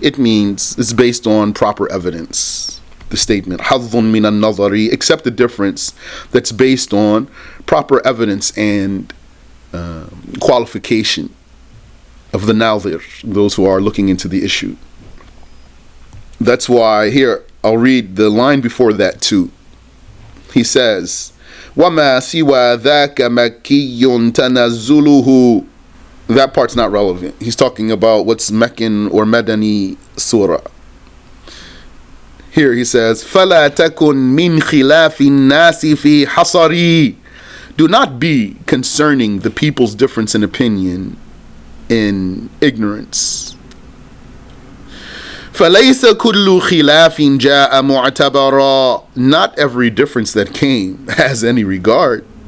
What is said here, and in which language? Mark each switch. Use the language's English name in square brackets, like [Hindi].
[English] It means it's based on proper evidence. The statement [Arabic] حَظٌّ مِّنَ النَّظَرِ, [English] except the difference that's based on proper evidence and qualification of the nazir, those who are looking into the issue. That's why here I'll read the line before that too. He says, [Arabic] وَمَا سِوَى ذَاكَ مَكِّيٌّ تَنَزُّلُهُ. [English] That part's not relevant. He's talking about what's Meccan or Madani surah. Here he says, [Arabic] فَلَا تَكُنْ مِنْ خِلَافِ النَّاسِ فِي حَصَرِي. [English] Do not be concerning the people's difference in opinion in ignorance. [Arabic] فَلَيْسَ كُلُّ خِلَافٍ جَاءَ مُعْتَبَرًا. [English] Not every difference that came has any regard.